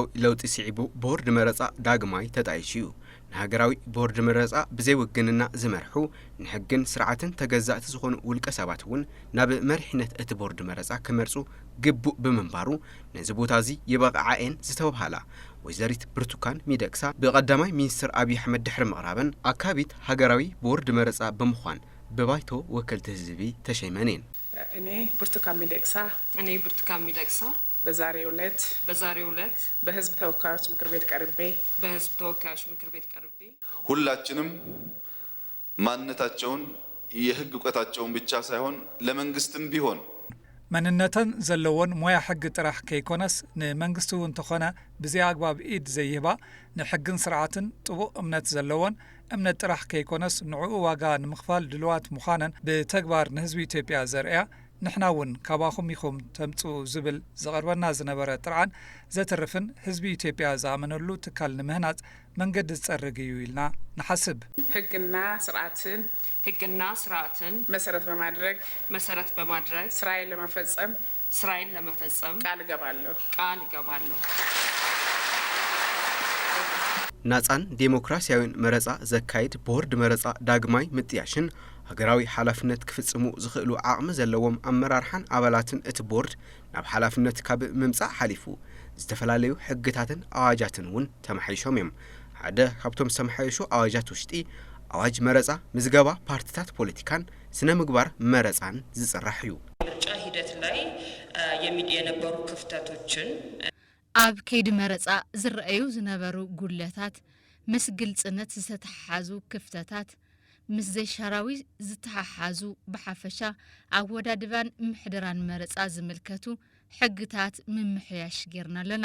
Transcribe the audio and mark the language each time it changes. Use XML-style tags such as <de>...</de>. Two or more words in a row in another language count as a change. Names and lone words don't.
<ti>ለውጢ ሲዒቡ ቦርድ መረጻ ዳግማይ ተጣይሹ እዩ ንሃገራዊ ቦርድ መረጻ ብዘይ ውግንና ዝመርሑ ንሕግን ስርዓትን ተገዛእቲ ዝኾኑ ውልቀ ሰባት እውን ናብ መሪሕነት እቲ ቦርድ መረጻ ክመርጹ ግቡእ ብምንባሩ ነዚ ቦታ እዚ ይበቕዓኤን ዝተባሃላ ወይዘሪት ብርቱካን ሚደቅሳ ብቐዳማይ ሚኒስትር ኣብይ ኣሕመድ ድሕሪ ምቕራበን ኣካቢት ሃገራዊ ቦርድ መረጻ ብምዃን በባይቶ ወከልቲ ህዝቢ ተሸይመኔን</ti> <am>እኔ ብርቱካን ሚደቅሳ በዛሬው ዕለት በህዝብ ተወካዮች ምክር ቤት ቀርቤ ሁላችንም ማንነታቸውን የህግ ዕውቀታቸውን ብቻ ሳይሆን ለመንግስትም ቢሆን</am> <ti>መንነተን ዘለዎን ሞያ ሕግ ጥራሕ ከይኮነስ ንመንግስቲ እውን ተኾነ ብዘይ ኣግባብ ኢድ ዘይህባ ንሕግን ስርዓትን ጥቡቕ እምነት ዘለዎን እምነት ጥራሕ ከይኮነስ ንዕኡ ዋጋ ንምኽፋል ድልዋት ምዃነን ብተግባር ንህዝቢ ኢትዮጵያ ዘርአያ ንሕናውን ካባኹም ኢኹም ተምፁ ዝብል ዘቐርበና ዝነበረ ጥርዓን ዘትርፍን ህዝቢ ኢትዮጵያ ዝኣመነሉ ትካል ንምህናጽ መንገዲ ዝጸርግ እዩ ኢልና ንሓስብ</ti> <am>ሕግና ስርዓትን መሰረት በማድረግ ስራዬን ለመፈጸም ቃል እገባለሁ</am> <ti>ናጻን ዴሞክራሲያዊን መረጻ ዘካይድ ቦርድ መረጻ ዳግማይ ምጥያሽን ሃገራዊ ሓላፍነት ክፍጽሙ ዝኽእሉ ዓቕሚ ዘለዎም ኣመራርሓን ኣባላትን እቲ ቦርድ ናብ ሓላፍነት ካብ ምምጻእ ሓሊፉ ዝተፈላለዩ ሕግታትን ኣዋጃትን እውን ተመሓይሾም እዮም ሓደ ካብቶም ዝተመሓየሹ ኣዋጃት ውሽጢ ኣዋጅ መረጻ ምዝገባ ፓርቲታት ፖለቲካን ስነ ምግባር መረጻን ዝጽራሕ እዩ</ti> <am>ምርጫ ሂደት ላይ የነበሩ ክፍተቶችን</am> <ti>ኣብ ከይዲ መረጻ ዝረአዩ ዝነበሩ ጉለታት ምስ ግልጽነት ዝተተሓዙ ክፍተታት ምስ ዘይሻራዊ ዝተሓሓዙ ብሓፈሻ ኣብ ወዳድባን ምሕደራን መረፃ ዝምልከቱ ሕግታት ምምሕያሽ ጌርና ኣለና</ti>